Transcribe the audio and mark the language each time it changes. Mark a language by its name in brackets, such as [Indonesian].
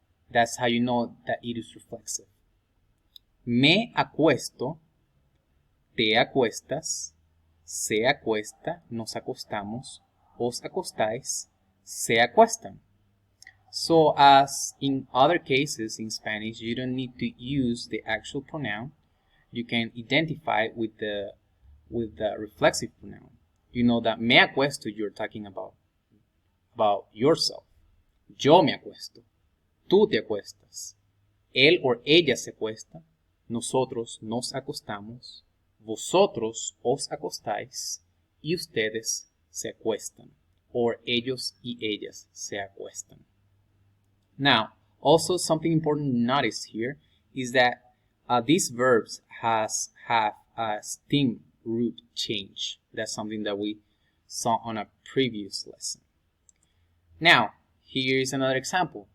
[English] That's how you know that it is reflexive. [Spanish] Me acuesto, te acuestas, se acuesta, nos acostamos, os acostáis, se acuestan. [English] So as in other cases in Spanish, you don't need to use the actual pronoun. You can identify with the reflexive pronoun. You know that [Spanish] me acuesto, [English] you're talking about yourself. [Spanish] Yo me acuesto. Tú te acuestas. Él or ella se acuesta. Nosotros nos acostamos. Vosotros os acostáis. Y ustedes se acuestan. Or ellos y ellas se acuestan. [English] Now, also something important to notice here is that these verbs have a stem root change. That's something that we saw on a previous lesson. Now, here is another example.